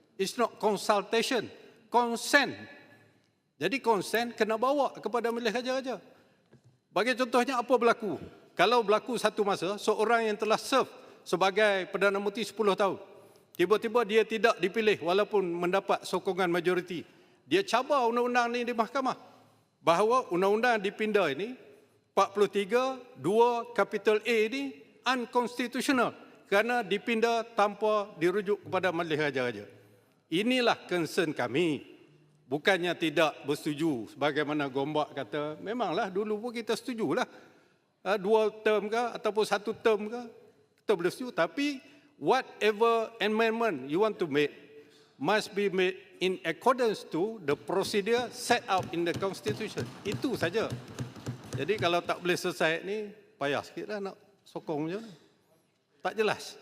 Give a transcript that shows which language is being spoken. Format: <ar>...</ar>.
<en>It's not consultation, consent.</en> <ms>Jadi consent kena bawa kepada Majlis Raja-Raja. Bagi contohnya apa berlaku? Kalau berlaku satu masa, seorang yang telah serve sebagai Perdana Menteri 10 tahun, tiba-tiba dia tidak dipilih walaupun mendapat sokongan majoriti. Dia cabar undang-undang ini di mahkamah. Bahawa undang-undang dipindah ini, 43 2 kapital A ini unconstitutional kerana dipindah tanpa dirujuk kepada Majlis Raja-Raja. Inilah concern kami. Bukannya tidak bersetuju sebagaimana Gombak kata, memanglah dulu pun kita setujulah. 2 term ke ataupun 1 term ke, kita boleh setuju.</ms> <en>Tapi whatever amendment you want to make must be made in accordance to the procedure set out in the Constitution.</en> <ms>Itu saja. Jadi kalau tak boleh selesai ni, payah sikitlah nak sokong je. Tak jelas.</ms>